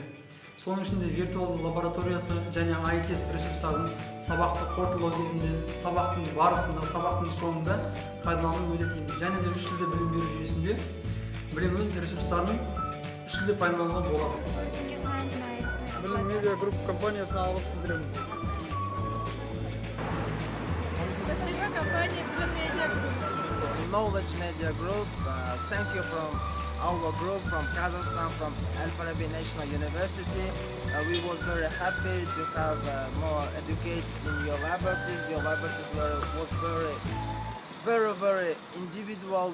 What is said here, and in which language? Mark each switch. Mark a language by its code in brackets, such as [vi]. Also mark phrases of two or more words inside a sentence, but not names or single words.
[kk] Соның ішінде виртуалды лабораториясы және ITS ресурстарын сабақты қорытындылау кезінде, сабақтың барысында, сабақтың соңында пайдалану өте тиімді. Және де үш тілде білім беру жүйесінде білім ресурстарын үш тілде пайдалануға болады. Білім медиа групп компаниясына алғыс білдіремін. [ru] Спасибо компании Blue Media Group. [en] Knowledge Media Group. Thank you from our group from Kazakhstan, from Al Farabi National University. We was very happy to have more educate in your laboratories. Your laboratories was very individual.